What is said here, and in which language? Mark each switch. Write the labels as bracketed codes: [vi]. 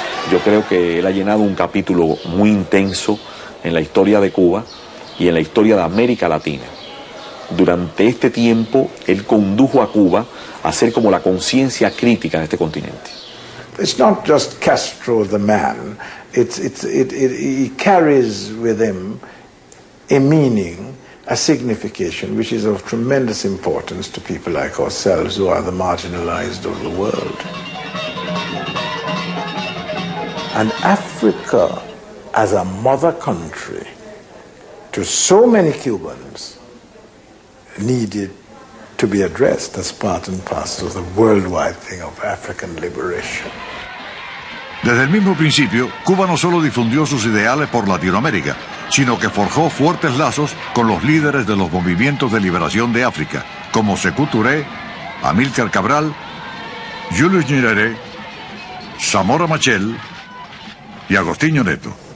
[es] Yo creo que él ha llenado un capítulo muy intenso en la historia de Cuba y en la historia de América Latina. Durante este tiempo, él condujo a Cuba a ser como la conciencia crítica en este continente. [en] It's not just Castro the man, he carries with him a meaning, a signification, which is of tremendous importance to people like ourselves who are the marginalized of the world. And Africa, as a mother country, to so many Cubans, needed to be addressed as part and parcel of the worldwide thing of African liberation. [es] Desde el mismo principio, Cuba no solo difundió sus ideales por Latinoamérica, sino que forjó fuertes lazos con los líderes de los movimientos de liberación de África, como Sékou Touré, Amílcar Cabral, Julius Nyerere, Samora Machel y Agostinho Neto.